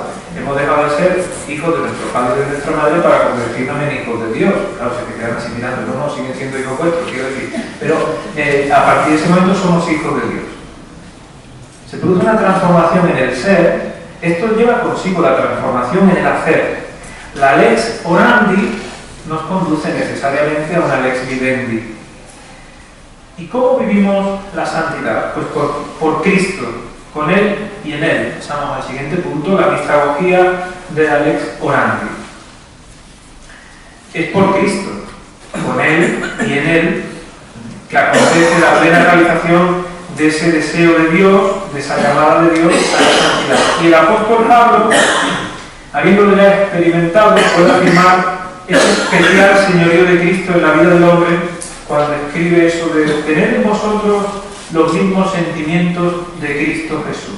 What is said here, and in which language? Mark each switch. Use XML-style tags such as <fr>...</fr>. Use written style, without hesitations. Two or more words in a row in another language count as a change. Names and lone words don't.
<es>Hemos dejado de ser hijos de nuestro padre y de nuestra madre para convertirnos en hijos de Dios. Claro, se te quedan así mirando, no, siguen siendo hijos vuestros, quiero decir. Pero a partir de ese momento somos hijos de Dios. Se produce una transformación en el ser. Esto lleva consigo la transformación en el hacer. La</es> <la>lex orandi</la> <es>nos conduce necesariamente a una</es> <la>lex vivendi.</la> <es>¿Y cómo vivimos la santidad? Pues por Cristo, con Él y en Él. Pasamos al siguiente punto, la mistragogía de la</es> <la>lex orandi.</la> <es>Es por Cristo, con Él y en Él, que acontece la plena realización de ese deseo de Dios, de esa llamada de Dios a la santidad. Y el apóstol Pablo, habiéndolo ya experimentado, puede afirmar ese especial señorío de Cristo en la vida del hombre cuando escribe eso de tener en vosotros los mismos sentimientos de Cristo Jesús.</es>